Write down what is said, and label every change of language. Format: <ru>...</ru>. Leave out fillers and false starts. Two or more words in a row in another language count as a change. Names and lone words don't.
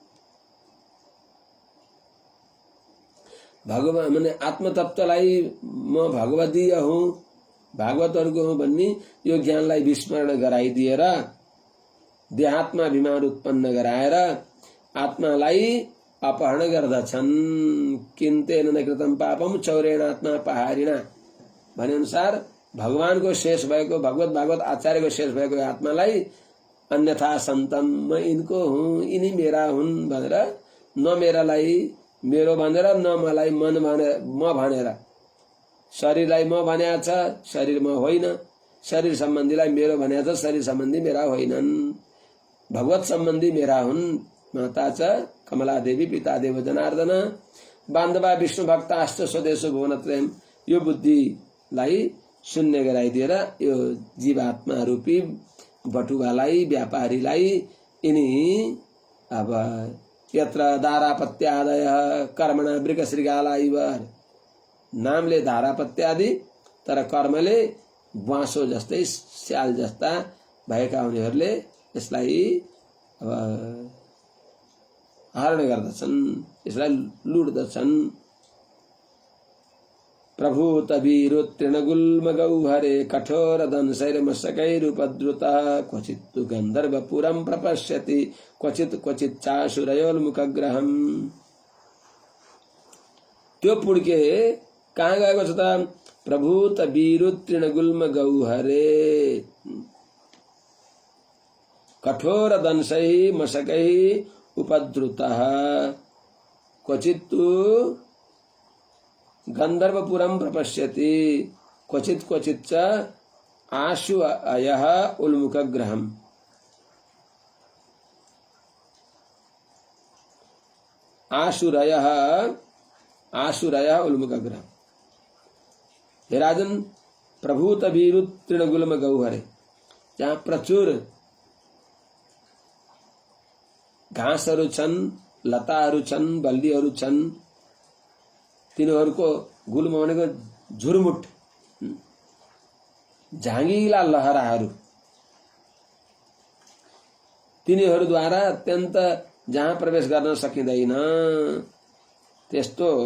<ne>भगवान माने आत्मतत्वलाई म भगवदीय हुँ, भागवतहरूको हुँ भन्ने यो ज्ञानलाई विस्मरण गराइदिएर देहात्मा अभिमान उत्पन्न गराएर आत्मालाई अपहरण गर्दछन्।</ne> <sa>किन्तेन न कृतम पापम चौरेण आत्मा पहारिणा</sa> <ne>भने अनुसार भगवानको शेष भएको, भगवत भागवत आचार्यको शेष भएको आत्मालाई</ne> <sa>अन्यथा सन्तम</sa> <ne>म यिनको हुँ, यिनी मेरा हुन् भनेर न मेरालाई मेरो भनेर न मलाई मन भने म भनेर शरीरलाई म भनेको छ, शरीर म होइन, शरीर सम्बन्धीलाई मेरो भनेको छ, शरीर सम्बन्धी मेरा होइनन्। भगवत सम्बन्धी मेरा हुन्।</ne> <sa>माता च कमला देवी, पिता देव जनार्दन, बान्धवा विष्णु भक्ताश्च स्वदेश भुवनत्रयम्।</sa> <ne>यो बुद्धिलाई शून्य गराइदिएर यो जीवात्मा रूपी बटुवालाई, व्यापारीलाई यिनी अब</ne> <sa>यत्र धारापत्यादय कर्मणा वृकशृगाला इव,</sa> <ne>नामले धारापत्यादि तर कर्मले बाँसो जस्तै स्याल जस्ता भएका उनीहरूले यसलाई अब हरण गर्दछन्, यसलाई लुट्दछन्।</ne> <sa>प्रभु तवीरुत्तृणगुल्म गौहरे कठोर दंशैर्मशकैरुपद्रुतः क्वचित् गन्धर्वपुरं प्रपश्यति क्वचित् चाशुरयोन्मुखग्रहम्।</sa> <ne>त्यो पुड्के कहाँ गएको छ त?</ne> <sa>प्रभु तवीरुत्तृणगुल्म गौहरे कठोर दंशै मशकै उपद्रुतः क्वचित् गंधर्वपुरम प्रपश्यति क्वचित क्वचित च आशु अयः उन्मुखग्रहम्। आशुरयः उन्मुखग्रहम्। हे राजन, प्रभूत वीरु तृणगुल्म गौहरे,</sa> <ne>जहाँ प्रचुर घाँसहरू छन्, लताहरू छन्, बल्लीहरू छन्, तिनीहरूको गुल्म भनेको झुरमुट झाँगिला लहराहरू, तिनीहरूद्वारा अत्यन्त जहाँ प्रवेश गर्न सकिँदैन त्यस्तो</ne>